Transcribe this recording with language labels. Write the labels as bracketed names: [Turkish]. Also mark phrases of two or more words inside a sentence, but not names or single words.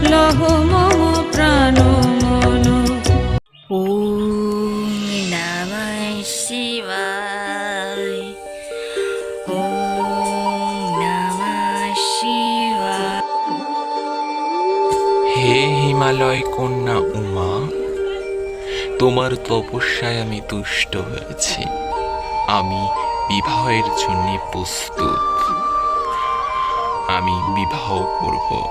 [Bangla] কহো মম প্রাণ মন। [Sanskrit] ওম নমঃ শিবায়, ওম নমঃ শিবায়। [Bangla] হে হিমালয় কন্যা উমা, তোমার তপস্যায় আমি তুষ্ট হয়েছি। আমি বিবাহের জন্য প্রস্তুত। আমি বিবাহ করব।